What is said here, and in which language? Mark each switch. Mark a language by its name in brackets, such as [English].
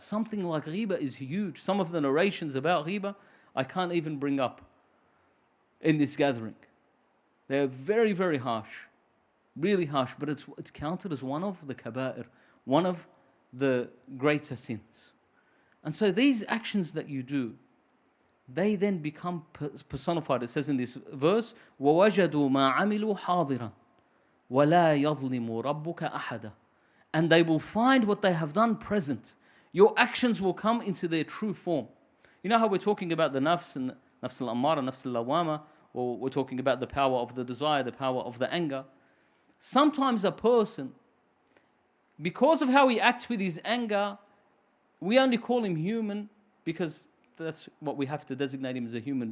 [English] Something like ghiba is huge. Some of the narrations about ghiba, I can't even bring up in this gathering. They're very, very harsh. Really harsh, but it's counted as one of the kaba'ir, one of the greater sins. And so these actions that you do, they then become personified. It says in this verse, [Arabic] وَوَجَدُوا مَا عَمِلُوا حَاضِرًا وَلَا يَظْلِمُ رَبُّكَ أَحَدًا. [English] And they will find what they have done present. Your actions will come into their true form. You know how we're talking about the nafs and nafs al-ammara, nafs al-lawama, or we're talking about the power of the desire, the power of the anger. Sometimes a person, because of how he acts with his anger, we only call him human because that's what we have to designate him as a human.